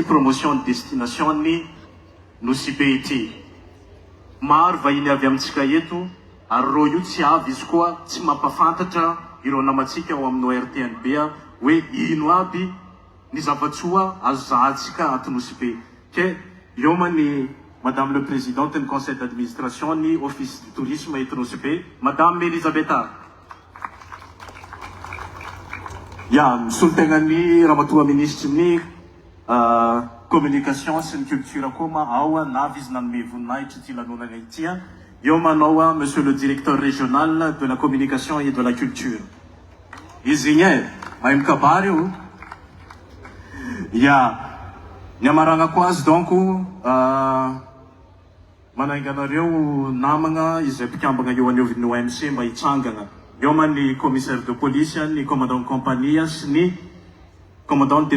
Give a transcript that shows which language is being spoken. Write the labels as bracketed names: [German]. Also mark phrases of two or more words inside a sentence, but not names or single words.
[French] promotion de destination [Malagasy] ny Nosy be ity maro vahiny avy amitsika eto ary ro io tsy avy izy koa tsy mampafantatra ireo namatsika ao amin'ny ORTNB hoe ino aby ny zavatsoa azo zahantsika ato Nosy be ke eo ma ny [French] madame le présidente du conseil d'administration [Malagasy] ny [French] office du tourisme [Malagasy] eto Nosy be madame Elisabetta. Ya misolo-tegna ny ramatoa ministre ny communication sy ny culture koa ma ao navy izy nanome voninahitra ty lanonana ity eo manao [French] monsieur le directeur régional de la communication et de la culture [Malagasy] izy igny mahay mikabary io. Ya ny amarana koa azy donc manainganareo namagna izay mpikambagna eo an'oviny OMC mba hitsangana eo ma ny [French] commissaire de police [Malagasy] ny [French] commandant de compagnie [Malagasy] sy ny [French] commandant de